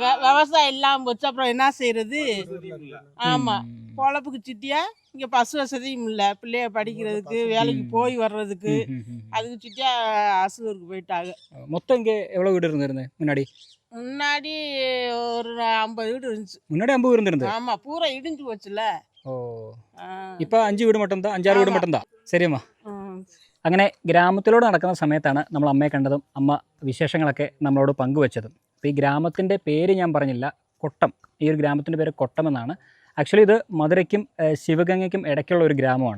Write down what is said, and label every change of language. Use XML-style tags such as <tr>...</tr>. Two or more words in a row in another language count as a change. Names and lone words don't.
<ta>விவசாயம் இல்லாம போச்சு, அப்புறம் என்ன செய்யறது? ஆமா, பொழப்புக்கு சிட்டியா இங்க பசு வசதியும் இல்ல, பிள்ளைய படிக்கிறதுக்கு வேலைக்கு போய் வர்றதுக்கு. அதுக்கு சிட்டியா அசூருக்கு போயிட்டாங்க. மொத்தம் இங்க எவ்வளவு வீடு இருந்திருந்து முன்னாடி? முன்னாடி ஒரு 50 வீடு இருந்துச்சு. முன்னாடி 50 வீடு இருந்திருந்து? ஆமா, பூரா இடிஞ்சு போச்சுல.</ta> <ml>ഓ, ഇപ്പൊ 5 വീട് മട്ടും 5-6 വീട് മട്ടും ശരിയമ്മ. അങ്ങനെ ഗ്രാമത്തിലൂടെ നടക്കുന്ന സമയത്താണ് നമ്മൾ അമ്മയെ കണ്ടതും അമ്മ വിശേഷങ്ങളൊക്കെ നമ്മളോട് പങ്കുവെച്ചതും. അപ്പോൾ ഈ ഗ്രാമത്തിൻ്റെ പേര് ഞാൻ പറഞ്ഞില്ല, കൊട്ടം. ഈ ഒരു ഗ്രാമത്തിൻ്റെ പേര് കൊട്ടം എന്നാണ്. ആക്ച്വലി ഇത് മധുരയ്ക്കും ശിവഗംഗയ്ക്കും ഇടയ്ക്കുള്ള ഒരു ഗ്രാമമാണ്.</ml>